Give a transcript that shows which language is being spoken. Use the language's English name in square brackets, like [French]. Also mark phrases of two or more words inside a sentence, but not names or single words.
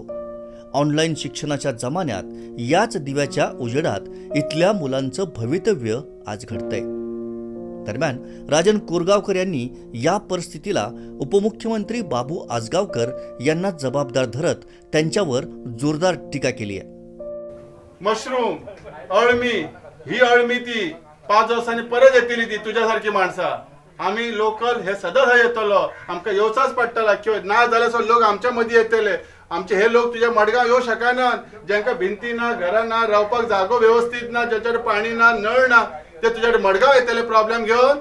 [Marathi] ऑनलाईन शिक्षणाच्या जमान्यात याच दिव्याच्या उजेडात इथल्या मुलांचं भवितव्य आज घडतंय. दरम्यान राजन कोरगावकर यांनी या परिस्थितीला उपमुख्यमंत्री बाबू आजगावकर यांना जबाबदार धरत त्यांच्यावर जोरदार टीका केली आहे. [Konkani] मशरूम, अळमी, ही अळमी ती 5 वर्सांनी परत येतली ती तुझ्यासारखी माणसां. आम्ही लोकल हे सदांच येतलो, आमकां येवचाच पडटला किंवा ना जाल्यार लोक आमच्या मदीं येतले. आमचे हे लोक तुझ्या मडगांव येऊ शकना, ज्यांका भिंती ना, घरा ना, रावपाक जागो व्यवस्थित ना, ज्याच्याकडे पाणी ना, नळ ना, ते तुझ्याकडे मडगांव येतले प्रॉब्लेम घेऊन.